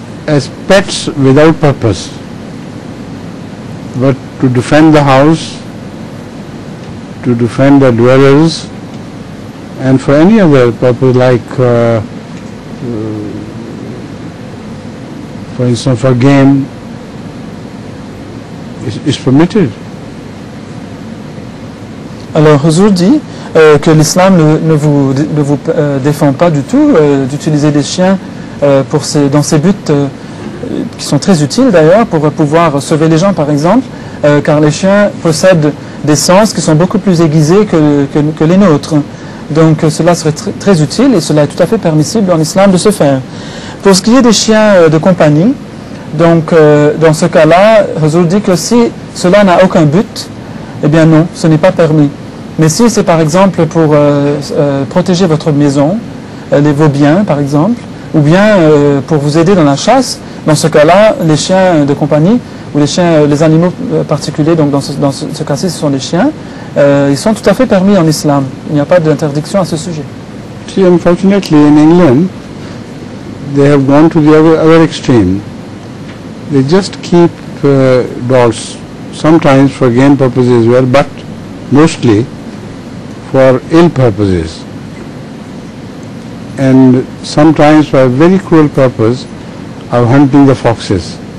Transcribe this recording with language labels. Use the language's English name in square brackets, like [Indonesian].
[English] As pets without purpose, but to defend the house, to defend the dwellers, and for any other purpose, like for instance for game, is permitted. [French] Alors Huzur dit que l'islam ne vous défend pas du tout d'utiliser des chiens dans ces buts qui sont très utiles d'ailleurs, pour pouvoir sauver les gens par exemple, car les chiens possèdent des sens qui sont beaucoup plus aiguisés que les nôtres. Donc cela serait très utile et cela est tout à fait permissible en islam de se faire. Pour ce qui est des chiens de compagnie, donc dans ce cas-là, Huzur dit que si cela n'a aucun but, eh bien non, ce n'est pas permis. Mais si c'est par exemple pour protéger votre maison, vos biens par exemple, ou bien pour vous aider dans la chasse, dans ce cas-là, les chiens de compagnie, ou les animaux particuliers, donc dans ce cas-ci ce sont les chiens, ils sont tout à fait permis en islam. Il n'y a pas d'interdiction à ce sujet. [English] See, unfortunately in England, they have gone to the other extreme. They just keep dogs, sometimes for game purposes as well, but mostly for ill purposes, and sometimes for a very cruel purpose of hunting the foxes.